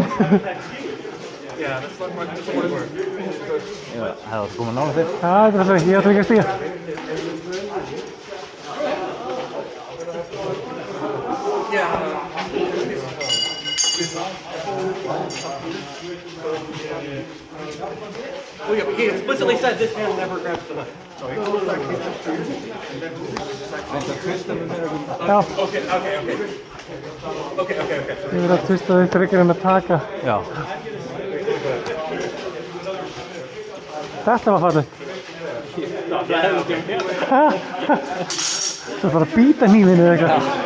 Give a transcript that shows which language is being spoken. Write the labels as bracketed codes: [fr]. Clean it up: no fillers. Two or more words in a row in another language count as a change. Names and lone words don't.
[en] Yeah, that's like my word. [is] Það var komið nála þér. Það er alltaf, ég ætla ekki að stíga. Yeah. [en] Oh yeah, but he explicitly said this hand never grabs the knife. [is] Já. Okay. Ég verði að tvista þig frekar en að taka. Já. Þetta var fallið. Það var bara að bíta hnífinu eða eitthvað.